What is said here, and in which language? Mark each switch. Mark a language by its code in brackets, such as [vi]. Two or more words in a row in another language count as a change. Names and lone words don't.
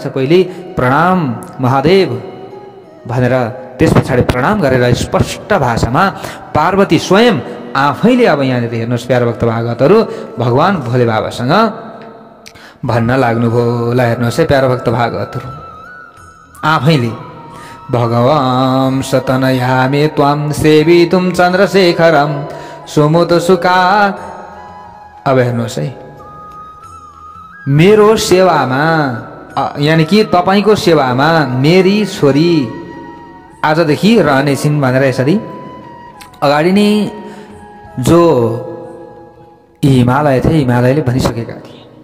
[ne] पहिले प्रणाम महादेव भनेर त्यस पछाडि प्रणाम गरेर स्पष्ट भाषामा पार्वती स्वयं आफैले अब यहाँनिर हेर्नुहोस् प्यारो भक्त भागवतहरू भगवान भोले बाबासँग भन्न लाग्नुभयो। ल हेर्नुहोस् है प्यारो भक्त भागवतहरू, आफैले भगवान [sa] सतनयामे त्वाम सेवितुम चन्द्रशेखरम सुमुत सुका। [ne] अब हेर्नुहोस् है, मेरो सेवामा यानि कि तपाईँको सेवामा मेरी छोरी आजदेखि रहनेछिन् भनेर यसरी अगाडि नै जो हिमालय थिए हिमालयले भनिसकेका थिए।